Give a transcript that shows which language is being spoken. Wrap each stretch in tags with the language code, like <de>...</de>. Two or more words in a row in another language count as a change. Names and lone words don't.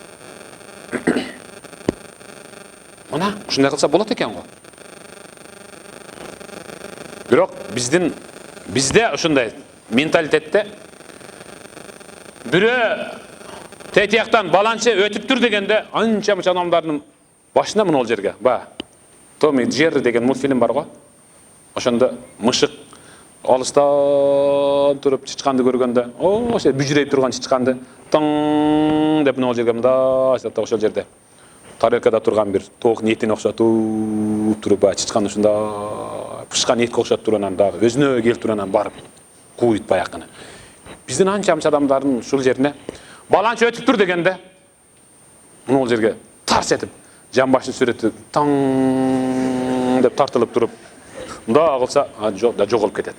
<ky>Мына ушундай кылса болот экен го. Бирок бизде ушундай менталитетте бирөө тетияктан баланча өтүптүр дегенде анча мынча адамдардын башына мына ол жерге Том и Джерри деген мультфильм бар го. Ошондо мышык алыстан туруп чычканды көргөндө, ошо бүжүрөйүп турган чычканды тың деп мына ол жерге мындай ошол жерде тарелкада турган бир тоок ниетине окшотуп туруп чычкан ушундай пышкан этке окшоп туруп анан дагы өзүнө келип туруп анан барып кууйт баягыны. Биздин анча адамдардын ушул жерине баланча өтүптүр дегенде мына ол жерге тарс этип жамбаштын сүрөтү таң деп тартылып туруп мындай кылса жоголуп кетет.</ky>